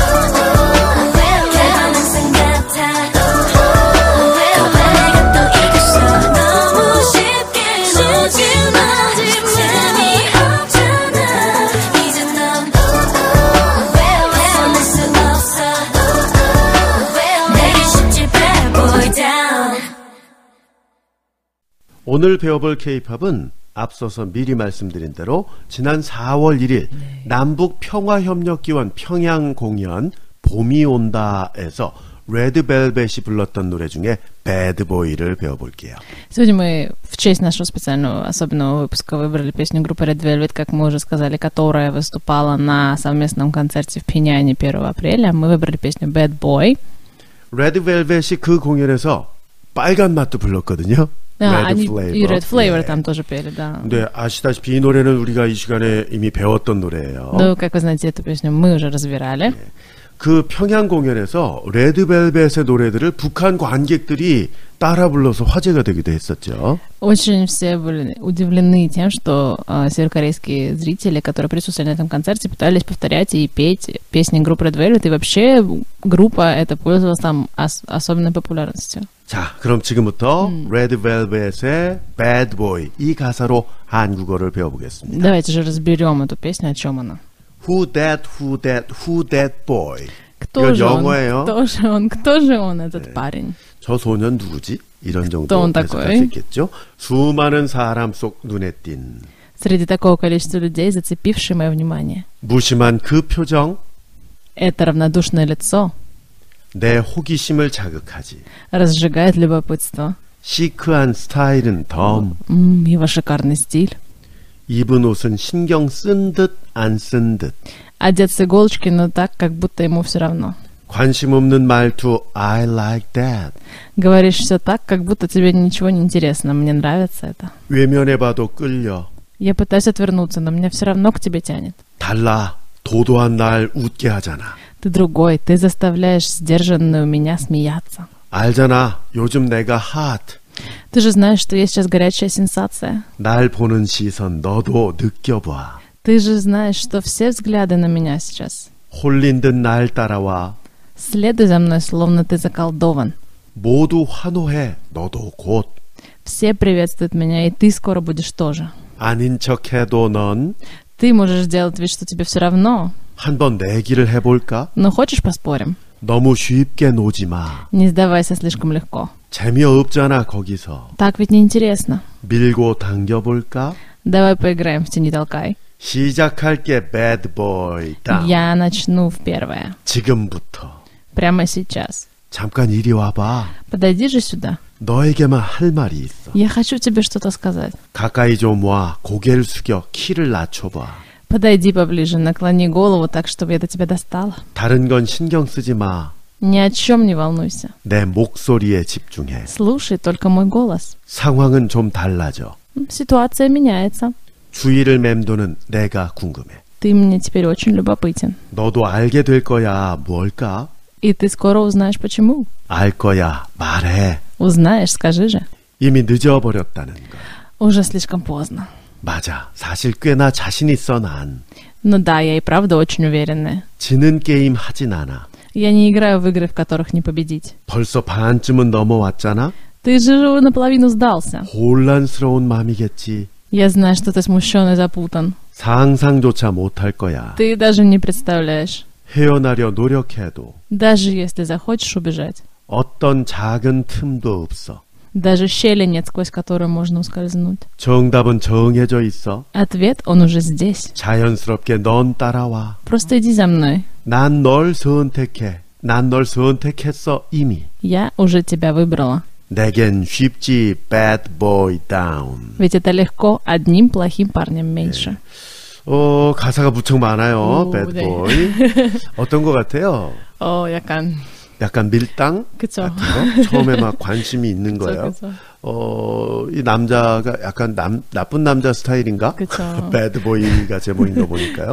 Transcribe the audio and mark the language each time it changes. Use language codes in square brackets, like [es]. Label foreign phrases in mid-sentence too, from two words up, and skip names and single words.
[ko] 결과는 항상 같아 거봐 내가 또 이겼어 너무 쉽게 놓지마 재미없잖아 이제 넌 벗어날 수 없어 내게 쉽지 [en] bad boy down [ko] 오늘 배워볼 K-팝은 앞서서 미리 말씀드린 대로 지난 4월 1일 남북 평화협력기원 평양 공연 봄이 온다에서 레드벨벳이 불렀던 노래 중에 Bad Boy를 배워볼게요. [ru] Сегодня мы в честь нашего специального особенного выпуска выбрали песню группы Red Velvet, как мы уже сказали, которая выступала на совместном концерте в Пхеньяне 1 апреля. Мы выбрали песню Bad Boy. [ko] 레드벨벳이 그 공연에서 빨간 맛도 불렀거든요. [ru] Да, Red они Flavor. и Red Flavor [ko] 예. [ru] там тоже пели, да. [ko] 근데 아시다시피 이 노래는 우리가 이 시간에 이미 배웠던 노래예요. [ru] Ну, как вы знаете, эту песню мы уже разбирали. [ko] 그 평양 공연에서 레드벨벳의 노래들을 북한 관객들이 따라 불러서 화제가 되기도 했었죠. [ru] Очень все были удивлены тем, что северокорейские зрители, которые присутствовали на этом концерте, пытались повторять и петь песни группы Red Velvet, и вообще группа эта пользовалась там особенной популярностью. [ko] 자, 그럼 지금부터 레드벨벳의 Bad Boy 이 가사로 한국어를 배워보겠습니다. [ru] Давайте же разберем эту песню, о чем она. [en] Who that boy? [ru] Кто [ko] 이건 [ru] же он? [ko] 영어예요. [ru] Кто же он, этот парень? [ko] 저 소년 누구지? 이런 정도 또 해석할 [ru] такой? [ko] 수 있겠죠. 수많은 사람 속 눈에 띈 [ru] Среди такого количества людей, зацепившие мое внимание. [ko] 무심한 그 표정 [ru] Это равнодушное лицо [ko] 내 호기심을 자극하지. [ru] разжигает любопытство. [ko] 시크한 스타일은 덤 [ru] Его шикарный стиль. [ko] 입은 옷은 신경 쓴 듯 안 쓴 듯 [ru] Одет с иголочки, но так, как будто ему все равно. [ko] 관심 없는 말투 [en] I like that. [ru] Говоришь все так, как будто тебе ничего не интересно. Мне нравится это. [ko] 외면해봐도 끌려. [ru] Я пытаюсь отвернуться, но меня все равно к тебе тянет. [ko] 달라. 도도한 날 웃게 하잖아. [ru] Ты другой, ты заставляешь сдержанную меня смеяться. [ko] 알잖아. 요즘 내가 핫. [ru] Ты же знаешь, что я сейчас горячая сенсация. [ko] 날 보는 시선 너도 느껴봐. [ru] Ты же знаешь, что все взгляды на меня сейчас. [ko] 홀린 듯 날 따라와. [ru] Следуй за мной, словно ты заколдован. [ko] 모두 환호해. 너도 곧. [ru] Все приветствуют меня, и ты скоро будешь тоже. [ko] 아닌 척해도 넌 [ru] Ты можешь делать вид, что тебе все равно. [ko] 한번 내기를 해볼까? [ru] Но хочешь поспорим? [ko] 너무 쉽게 놓지 마. [ru] Не сдавайся слишком легко. [ko] 재미없잖아 거기서. [ru] Так ведь неинтересно. [ko] 밀고 당겨볼까? [ru] Давай поиграем в «Тяни толкай». [ko] 시작할게 [en] bad boy. [ko] 다운. [ru] Я начну в первое. [ko] 지금부터. [ru] Прямо сейчас. [ko] 잠깐 이리 와봐. [ru] Подойди же сюда. [ko] 너에게만 할 말이 있어. [ru] Я хочу тебе что-то сказать. [ko] 가까이 좀 와. 고개를 숙여 키를 낮춰봐. [ru] Подойди поближе, наклони голову так, чтобы я до тебя достала. [ko] 다른 건 신경 쓰지 마. [ru] Ни о чем не волнуйся. [ko] 내 목소리에 집중해. [ru] Слушай только мой голос. [ko] 상황은 좀 달라져. [ru] Ситуация меняется. [ko] 주위를 맴도는 내가 궁금해. [ru] Ты мне теперь очень любопытен. [ko] 너도 알게 될 거야. 뭘까? [ru] И ты скоро узнаешь, почему. [ko] 알 거야. 말해. [ru] Узнаешь, скажи же. [ko] 이미 늦어버렸다는 거. [ru] Уже слишком поздно. [ko] 맞아. 사실 꽤나 자신 있어 난. [ru] Ну да, я и правда очень уверенная. [ko] 지는 게임 하진 않아. [ru] Я не играю в игры, в которых не победить. [ko] 벌써 반쯤은 넘어왔잖아. [ru] Ты же наполовину сдался. [ko] 혼란스러운 마음이겠지. [ru] Я знаю, что ты смущен и запутан. [ko] 상상조차 못할 거야. [ru] Ты даже не представляешь. [ko] 헤어나려 노력해도 [ru] Даже если захочешь убежать. [ko] 어떤 작은 틈도 없어. [ru] Даже щели нет, сквозь которую можно ускользнуть. [ko] 정답은 정해져 있어. [ru] Ответ, он уже здесь. [ko] 자연스럽게 넌 따라와. [ru] Просто иди за мной. [ko] 난 널 선택해. 난 널 선택했어 이미. [ru] Я уже тебя выбрала. [ko] 내겐 쉽지 [en] bad boy down. [ru] Ведь это легко, одним плохим парнем меньше. [ko] 가사가 무척 많아요. 오, bad 네. boy. 어떤 것 같아요? 약간. 약간 밀당 그쵸. 같은 거? 처음에 막 관심이 있는 거예요. 그쵸. 이 남자가 약간 나쁜 남자 스타일인가? 그쵸. bad boy가 제목인 거 보니까요.